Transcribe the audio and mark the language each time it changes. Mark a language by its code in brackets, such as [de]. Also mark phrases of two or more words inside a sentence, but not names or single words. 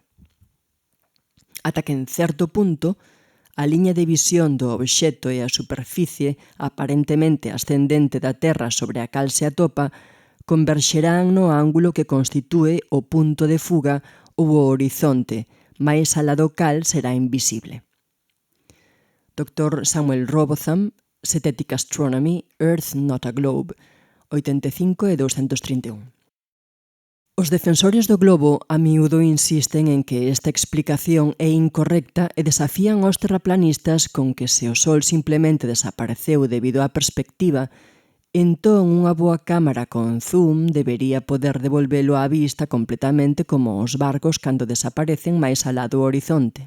[gl] Ata que en certo punto, a liña de visión do obxecto e a superficie aparentemente ascendente da Terra sobre a cal se atopa converxerán no ángulo que constitúe o punto de fuga ou o horizonte, máis alá do cal será invisible. Dr. Samuel Robotham, Synthetic Astronomy, Earth Not a Globe, 85 e 231. Os defensores do globo a miúdo insisten en que esta explicación é incorrecta e desafían aos terraplanistas con que se o Sol simplemente desapareceu debido á perspectiva, entón unha boa cámara con zoom debería poder devolvelo á vista completamente como os barcos cando desaparecen máis alá do horizonte.